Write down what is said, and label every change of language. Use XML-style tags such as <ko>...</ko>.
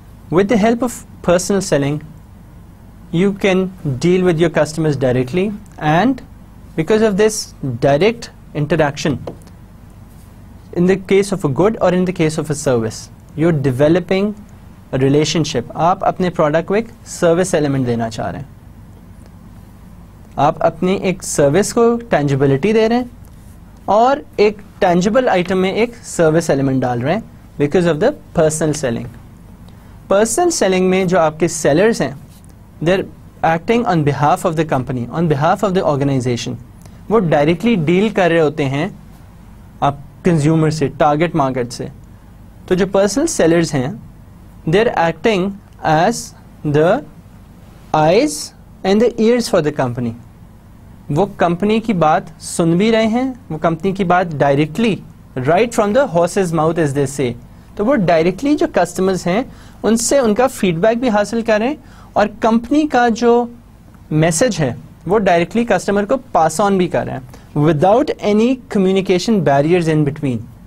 <en>With the help of personal selling, you can deal with your customers directly, and because of this direct interaction, in the case of a good or in the case of a service, you're developing a relationship.</en> <ur>آپ اپنے product کو ایک service element دینا چاہ رہے ہیں, آپ اپنی ایک سروس کو ٹینجیبلٹی دے رہے ہیں اور ایک ٹینجیبل آئٹم میں ایک سروس ایلیمنٹ ڈال رہے ہیں because of the personal selling. Personal selling میں جو آپ کے سیلرز ہیں,</ur> <en>they're acting on behalf of the company, on behalf of the organization.</en> <ur>وہ ڈائریکٹلی ڈیل کر رہے ہوتے ہیں آپ کنزیومر سے, ٹارگیٹ مارکیٹ سے. تو جو پرسنل سیلرز ہیں,</ur> <en>they're acting as the eyes and the ears for the company.</en> <ur>وہ کمپنی کی بات سن بھی رہے ہیں, وہ کمپنی کی بات directly</ur> <en>right from the horse's mouth as they say.</en> <ur>تو وہ ڈائریکٹلی جو کسٹمرز ہیں ان سے ان کا فیڈ بیک بھی حاصل کریں اور کمپنی کا جو میسج ہے وہ ڈائریکٹلی کسٹمر کو پاس آن بھی کر رہے ہیں</ur> <en>Without any communication barriers in between.</en>